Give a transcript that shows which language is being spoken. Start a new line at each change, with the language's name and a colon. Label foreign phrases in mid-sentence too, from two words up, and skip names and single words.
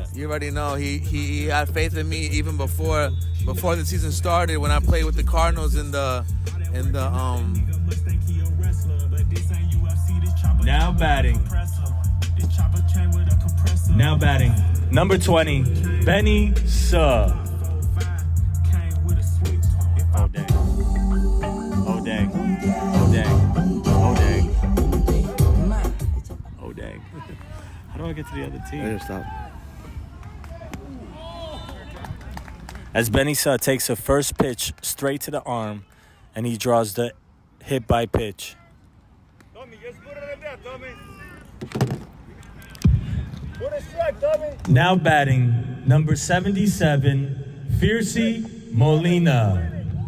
English: You already know he had faith in me even before the season started when I played with the Cardinals in the Now batting. Number 20, Benny Suh. Oh dang. Oh dang. Oh dang. Oh dang. Oh dang. How do I get to the other team? Stop. As Benny Suh takes a first pitch straight to the arm, and he draws the hit by pitch. Now batting, number 77, Fiercy Molina.